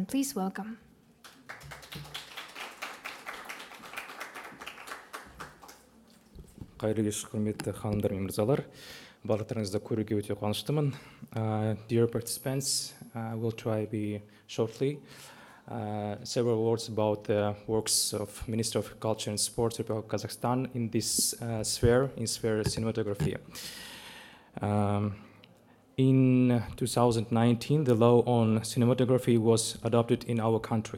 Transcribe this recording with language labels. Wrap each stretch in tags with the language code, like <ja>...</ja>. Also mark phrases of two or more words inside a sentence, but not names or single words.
<en>Please welcome.</en> <kk>Қайырлы кеш, құрметті ханымдар мен мырзалар. Барлықтарыңызды көруге өте қуаныштымын.</kk> <en>Dear participants, I will try to be shortly. Several words about the works of Minister of Culture and Sports, Republic of Kazakhstan in this sphere cinematography. In 2019, the law on cinematography was adopted in our country.</en>